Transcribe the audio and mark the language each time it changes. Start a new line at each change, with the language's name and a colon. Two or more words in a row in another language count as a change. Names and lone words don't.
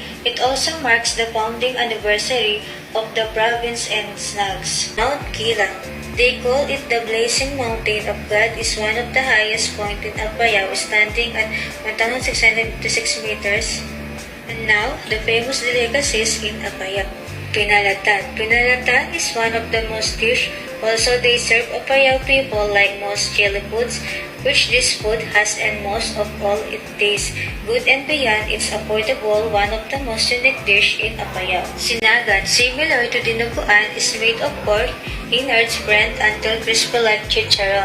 English: It also marks the founding anniversary of the province and snags. Mount Kilang. They call it the Blazing Mountain of God, is one of the highest point in Apayao, standing at 1,656 meters. And now, the famous delicacies in Apayao. Pinalatan. Pinalatan is one of the most dish. Also, they serve Apayao people like most chili foods, which this food has, and most of all it tastes good and beyond it's affordable, one of the most unique dish in Apayao. Sinagan, similar to dinuguan, is made of pork innards burnt until crispy like chicharon.